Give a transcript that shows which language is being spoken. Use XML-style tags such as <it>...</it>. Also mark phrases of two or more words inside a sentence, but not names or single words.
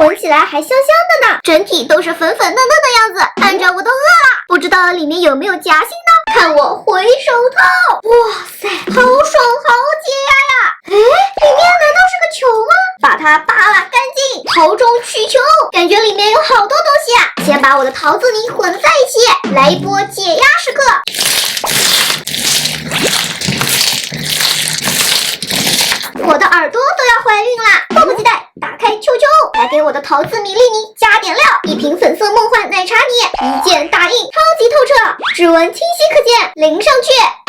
<zh>闻起来还香香的呢，整體都是粉粉嫩嫩的样子，看着我都饿了，不知道里面有没有夹心呢？看我回手掏，哇塞，好爽好解压呀！哎，里面难道是个球吗？把它扒拉干净，桃中取球，感觉裡面有好多東西啊！先把我的桃子泥混在一起，來一波解壓時刻。我的耳朵都要懷孕啦，迫不及待打開球球，來給我的桃子米粒泥加點料，一瓶粉色夢幻奶茶泥，一鍵打印，超級透徹，指紋清晰可見，淋上去。</zh>